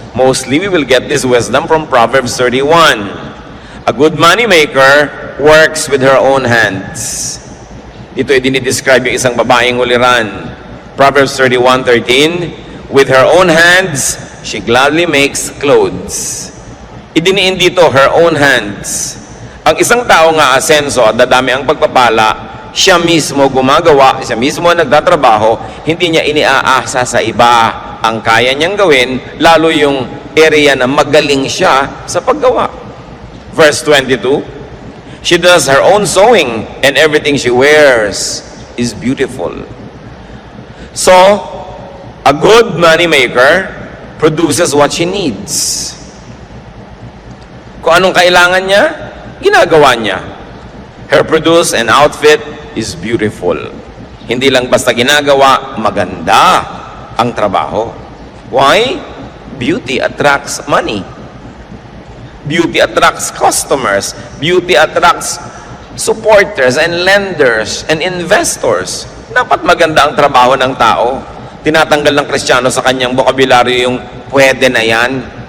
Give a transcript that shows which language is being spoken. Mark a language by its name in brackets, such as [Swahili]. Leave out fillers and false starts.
[English] Mostly, we will get this wisdom from Proverbs 31. A good moneymaker works with her own hands. [Filipino] Dito ay dinidescribe yung isang babaeng uliran. [English] Proverbs 31:13, with her own hands, she gladly makes clothes. [Filipino] Idiniin dito, [English] her own hands. [Filipino] Ang isang tao nga asenso at dadami ang pagpapala, siya mismo gumagawa, siya mismo nagtatrabaho, hindi niya iniaasa sa iba. Ang kaya niyang gawin, lalo yung area na magaling siya sa paggawa. [English] Verse 22, she does her own sewing and everything she wears is beautiful. So, a good moneymaker produces what she needs. [Filipino] Kung anong kailangan niya, ginagawa niya. [English] Her produce and outfit is beautiful. [Filipino] Hindi lang basta ginagawa, maganda ang trabaho. [English] Why? Beauty attracts money. Beauty attracts customers. Beauty attracts supporters and lenders and investors. [Filipino] Dapat maganda ang trabaho ng tao. Tinatanggal ng Kristiyano sa kanyang bokabularyo yung pwede na yan.